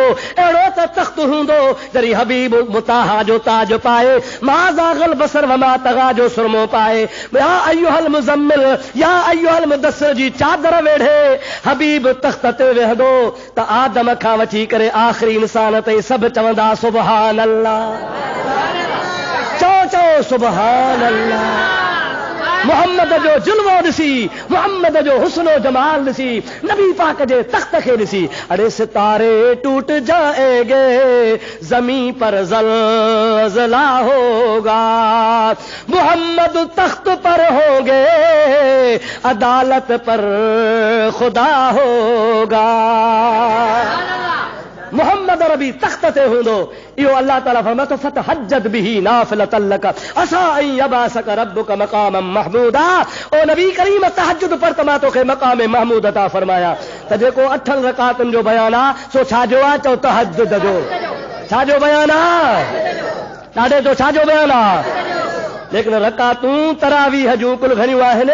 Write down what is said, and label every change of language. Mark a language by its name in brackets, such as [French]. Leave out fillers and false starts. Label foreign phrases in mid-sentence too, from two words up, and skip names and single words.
[Sindhi] अहिड़ो त तख़्त हूंदो जॾहिं हबीब मुताहा जो ताज पाए, [Arabic] ما زاغ البصر وما طغى [Sindhi] जो सुरमो पाए, [Arabic] يا أيها المزمل يا أيها المدثر [Sindhi] जी चादर वेढ़े हबीब तख़्त ते वेहंदो त आदम खां वठी करे आख़िरी इंसान ताईं सभु चवंदा [Arabic] سبحان الله. [Sindhi] चओ [Arabic] سبحان الله. [Sindhi] मोहम्मद जो जुल्मो ॾिसी, मोहम्मद जो हुस्नो जमाल ॾिसी, नबी पाक जे तख़्त खे ॾिसी, [Urdu] ارے ستارے ٹوٹ جائیں گے زمین پر زلزلہ ہوگا، محمد تخت پر ہوں گے عدالت پر خدا ہوگا. [Sindhi] मोहम्मद रबी तख्त ते हूंदो। इहो अल्लाह ताला फरमातो [Arabic] فتهجد به نافلة لك عسى أن يبعثك ربك مقاما محمودا. [Sindhi] ओ नबी करीम तहज्जुद पर त मां तोखे मक़ाम महमूद अता फरमाया। त जेको 8 रकातुनि जो बयान आहे सो छाजो आहे? चओ तहज्जुद जो। छाजो बयान आहे? ॾाढे जो छाजो बयान आहे? लेकिन रकातूं तरावीह जूं कुल घणियूं आहिनि?